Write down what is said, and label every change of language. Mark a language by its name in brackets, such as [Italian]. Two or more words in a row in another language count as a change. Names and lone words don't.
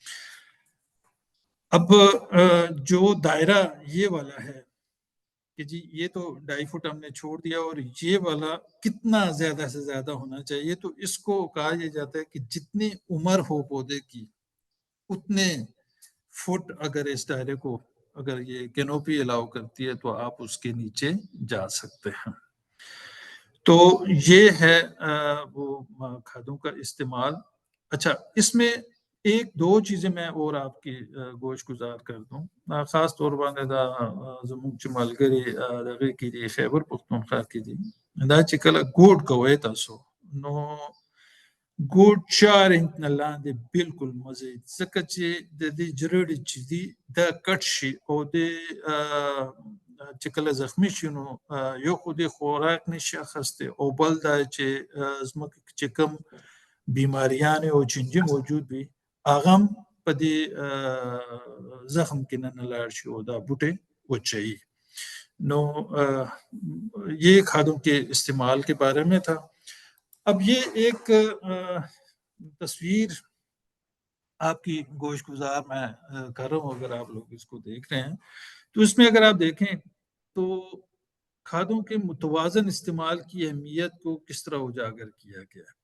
[Urdu] اب جو دائرہ یہ والا ہے کہ جی یہ تو 2.5 فٹ ہم نے چھوڑ دیا، اور یہ والا کتنا زیادہ سے زیادہ ہونا چاہیے، تو اس کو کہا یہ جاتا ہے کہ جتنی عمر ہو پودے کی اتنے فٹ اگر اس دائرے کو اگر یہ کینوپی الاؤ کرتی ہے تو آپ اس کے نیچے جا سکتے ہیں۔ تو یہ ہے وہ کھادوں کا استعمال۔ اچھا، اس میں 1-2 چیزیں میں اور آپ کی گوش گزار کر دوں، خاص طور پر [Pashto] زموږ چې ملګري دغه کې دي خیبر پښتونخوا کې دي، دا چې کله ګوډ کوئ تاسو نو ګوډ 4 انچ نه لاندې بالکل مزه ځکه چې د دې جرړې چې دي دا کټ شي او د چې کله زخمی شي نو یو خو د خوراک نشي اخیستی او بل دا چې زموږ چې کوم بیماریان او چینجي موجود وي هغه هم په دې زخم کې نه لاړ شي او دا بوټي وچوي۔ [Urdu] نو یہ کھادوں کے استعمال کے بارے میں تھا۔ اب یہ ایک تصویر آپ کی گوش گزار میں کر رہا ہوں، اگر آپ لوگ اس کو دیکھ رہے ہیں تو اس میں اگر آپ دیکھیں تو کھادوں کے متوازن استعمال کی اہمیت کو کس طرح اجاگر کیا گیا ہے۔